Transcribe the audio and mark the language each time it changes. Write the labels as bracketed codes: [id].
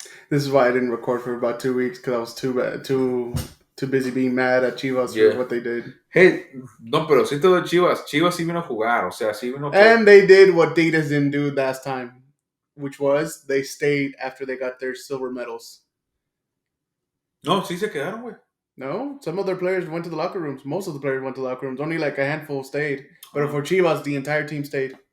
[en] This is why I didn't record for about 2 weeks because I was too busy being mad at Chivas for Yeah. what they did. [es] Hey, no, pero sí te doy Chivas. Chivas sí vino a jugar, o sea, sí vino que... [en] And they did what Tigres didn't do last time, which was they stayed after they got their silver medals. [es] No, sí se quedaron, güey. [en] No, some of their players went to the locker rooms. Most of the players went to the locker rooms. Only like a handful stayed. But for Chivas, the entire team stayed.